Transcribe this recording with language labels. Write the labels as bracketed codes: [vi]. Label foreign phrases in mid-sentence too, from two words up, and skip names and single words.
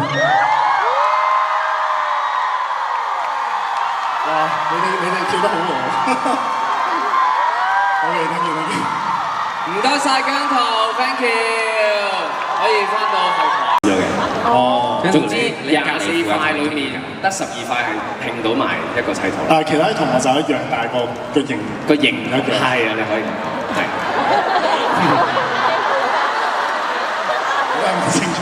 [yue] 哇！你哋跳得好喎 ！ [en] OK，thank you，thank you。 [yue] 唔該晒姜濤 ， [en] thank you， [yue] 可以翻到後台。哦，總之24塊裏面得12塊係拼到埋一個砌圖。但係其他啲同學就一樣，但係個型一樣。係啊，你可以係。我係唔清楚。